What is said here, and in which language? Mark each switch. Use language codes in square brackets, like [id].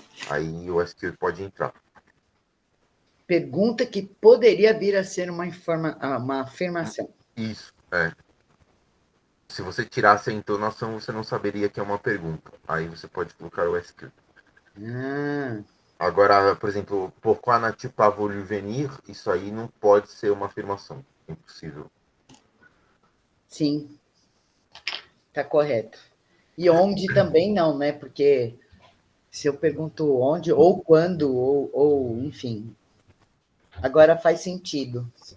[pt] Aí o SQ pode entrar. Pergunta que poderia vir a ser uma afirmação. Isso, Se você tirasse a entonação, você não saberia que é uma pergunta. Aí você pode colocar o SQ. Agora, por exemplo, [fr] pourquoi n'as-tu pas voulu venir? [pt] Isso aí não pode ser uma afirmação. Impossível. Sim, está correto. E onde também não, né? Porque se eu pergunto onde, ou quando, ou enfim. Agora faz sentido.